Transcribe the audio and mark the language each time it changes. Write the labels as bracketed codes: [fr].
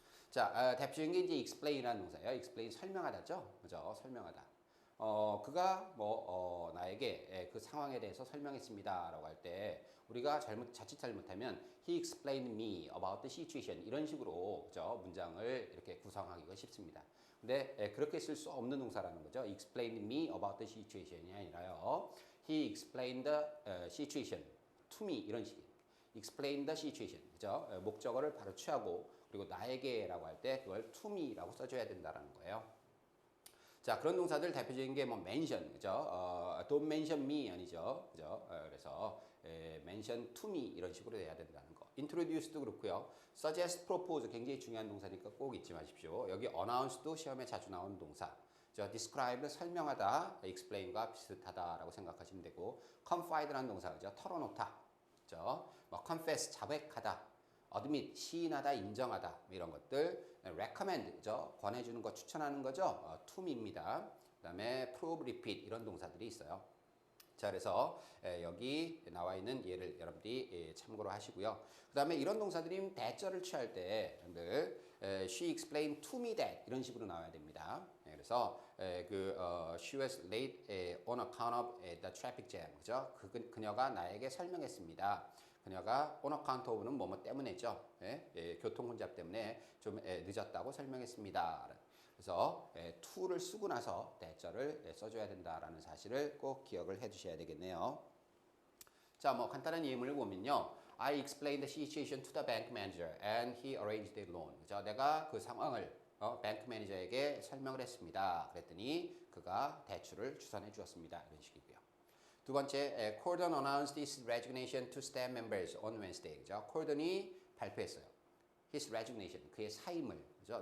[ko] 자, 대표적인 게 이제 explain이라는 동사예요. explain 설명하다죠, 그죠? 설명하다. 그가 나에게 그 상황에 대해서 설명했습니다라고 할 때 우리가 자칫 잘못하면 [en] he explained me about the situation [ko] 이런 식으로 그죠? 문장을 이렇게 구성하기가 쉽습니다. 근데 그렇게 쓸 수 없는 동사라는 거죠. [en] explained me about the situation [ko] 이 아니라요. [en] he explained the situation to me [ko] 이런 식이에요. [en] explain the situation [ko] 그죠? 목적어를 바로 취하고 그리고 나에게라고 할 때 그걸 to me라고 써줘야 된다라는 거예요. 자, 그런 동사들 대표적인 게 mention 그죠? [en] don't mention me [ko] 아니죠, 그죠? 그래서 [en] mention to me [ko] 이런 식으로 돼야 된다는 거. introduce도 그렇고요. suggest, propose 굉장히 중요한 동사니까 꼭 잊지 마십시오. 여기 announce도 시험에 자주 나오는 동사. describe를 설명하다, explain과 비슷하다라고 생각하시면 되고, confide라는 동사 그죠? 털어놓다, 그죠? confess 자백하다, admit 시인하다, 인정하다 이런 것들, recommend 그죠? 권해주는 거, 추천하는 거죠? to me입니다. 그다음에 prove, repeat 이런 동사들이 있어요. 자, 그래서 여기 나와 있는 예를 여러분들이 참고로 하시고요. 그다음에 이런 동사들이 대절을 취할 때 여러분들 [en] she explained to me that [ko] 이런 식으로 나와야 됩니다. [en] 그래서 she was late on account of the traffic jam. [ko] 그죠? 그녀가 나에게 설명했습니다. 그녀가 on account of는 뭐뭐 때문에죠. 교통 혼잡 때문에 좀 늦었다고 설명했습니다. 그래서 to를 쓰고 나서 대절을 써줘야 된다라는 사실을 꼭 기억을 해주셔야 되겠네요. 자, 간단한 예문을 보면요. [en] I explained the situation to the bank manager and he arranged the loan. [ko] 그죠? 내가 그 상황을 뱅크 매니저에게 설명을 했습니다. 그랬더니 그가 대출을 추선해 주었습니다. 이런 식이고요. 두 번째, [en] Cordon announced his resignation to staff members on Wednesday. [ko] 그죠? 콜던이 발표했어요. [en] His resignation, [ko] 그의 사임을, 그죠?